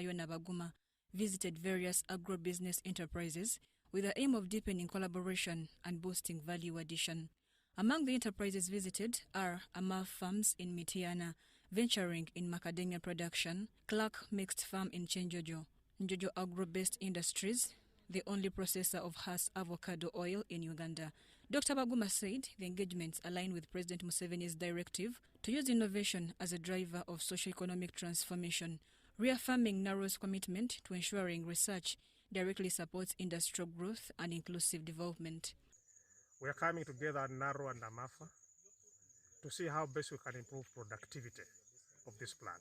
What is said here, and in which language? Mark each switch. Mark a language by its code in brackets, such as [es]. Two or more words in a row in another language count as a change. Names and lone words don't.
[en] Yona Baguma, visited various agro-business enterprises with the aim of deepening collaboration and boosting value addition. Among the enterprises visited are Amaf Farms in Mitiana, venturing in macadamia production, Clark Mixed Farm in Chenjojo, Njojo Agro-Based Industries, the only processor of Hass avocado oil in Uganda. Dr. Baguma said the engagements align with President Museveni's directive to use innovation as a driver of socio-economic transformation, reaffirming Naro's commitment to ensuring research directly supports industrial growth and inclusive development. We are coming together at Naro and Amafa to see how best we can improve productivity of this plant.